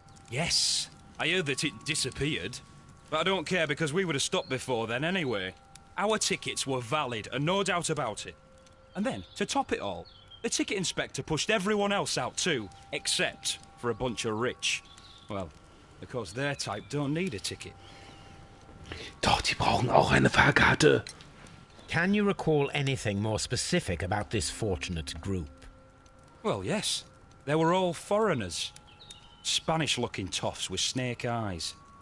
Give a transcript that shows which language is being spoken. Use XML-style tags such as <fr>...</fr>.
<en>Yes, I heard that it disappeared. But I don't care because we would have stopped before then anyway. Our tickets were valid and no doubt about it. And then, to top it all, the ticket inspector pushed everyone else out too, except for a bunch of rich. Well, because their type don't need a ticket.</en> <de>Doch, die brauchen auch eine Fahrkarte.</de> <en>Can you recall anything more specific about this fortunate group? Well, yes. They were all foreigners. Spanish-looking toffs with snake eyes.</en>